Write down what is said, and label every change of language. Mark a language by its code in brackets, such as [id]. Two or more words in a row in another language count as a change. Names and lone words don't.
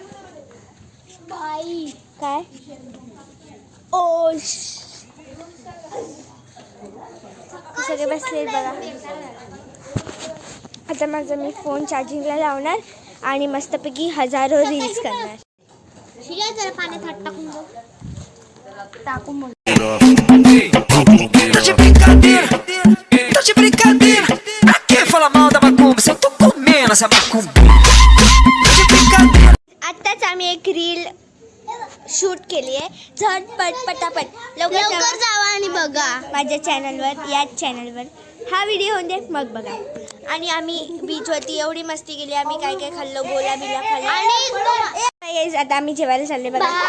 [mr] बाई काय ओ सगळे बसले बघा. आता माझा मी फोन चार्जिंगला लावणार आणि मस्तपैकी हजारो रील्स करणार. टाकून [pt] Tá de brincadeira, aqui fala mal da macumba, se eu tô comendo essa macumba. Tá de brincadeira. [mr] आत्ताच आम्ही एक रील शूट केली आहे. झटपट पटापट लवकर जावा आणि बघा माझ्या चॅनलवर. याच चॅनलवर हा व्हिडिओ होऊन दे मग बघा. आणि आम्ही बीचवरती एवढी मस्ती केली. आम्ही काय काय खाल्लो गोला बिला खाल्ला आणि आता आम्ही जेवायला चालले बघा.